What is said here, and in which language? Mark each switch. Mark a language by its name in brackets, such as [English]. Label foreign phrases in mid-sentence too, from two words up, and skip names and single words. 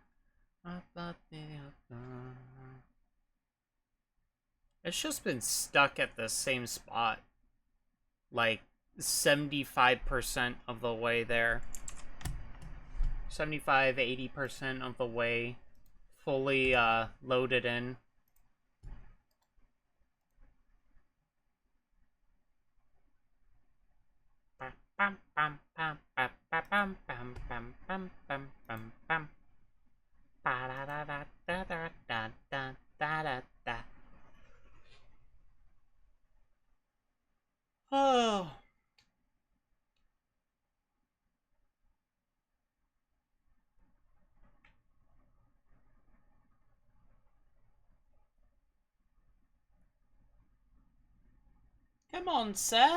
[English] I thought they were gone. It's just been stuck at the same spot. Like 75% of the way there. 75-80% of the way fully loaded in. Bam bam bam bam bam bam bam bam bam bam bam bam. Ba da da da da da da da da da. Oh. Come on, sir.